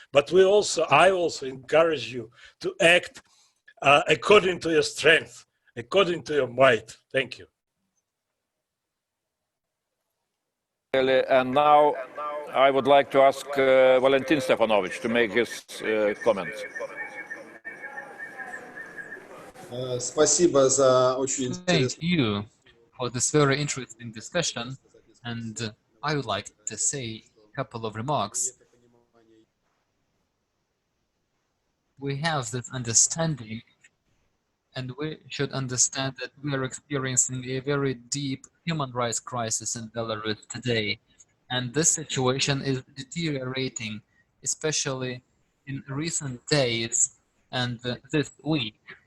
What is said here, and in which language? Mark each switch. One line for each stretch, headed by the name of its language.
English: But I also encourage you to act according to your strength, according to your might. Thank you. And now I would like to ask Valentin Stefanovich to make his comments.
Russian: Спасибо за очень интересную.
English: Thank you for this very interesting discussion, and I would like to say a couple of remarks. We have this understanding, and we should understand that we are experiencing a very deep human rights crisis in Belarus today, and this situation is deteriorating, especially in recent days and this week.